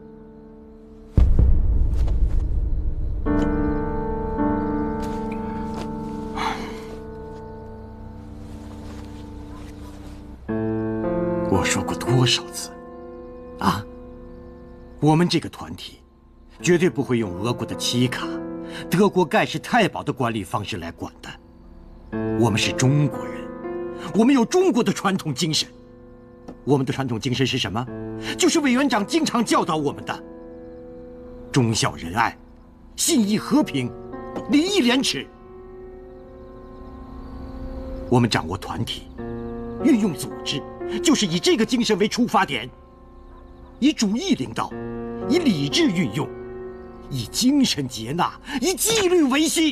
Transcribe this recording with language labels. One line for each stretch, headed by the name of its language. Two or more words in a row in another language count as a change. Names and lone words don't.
Chinese: 我说过多少次，啊？我们这个团体绝对不会用俄国的奇卡、德国盖世太保的管理方式来管的。我们是中国人，我们有中国的传統精神。我們的傳統精神是什麼？就是委員長經常教導我們的：忠孝仁愛、信義和平、禮義廉恥。我們掌握團體，運用組織，就是以這個精神為出發點，以主義領導，以理智運用，以精神接納，以紀律維繫。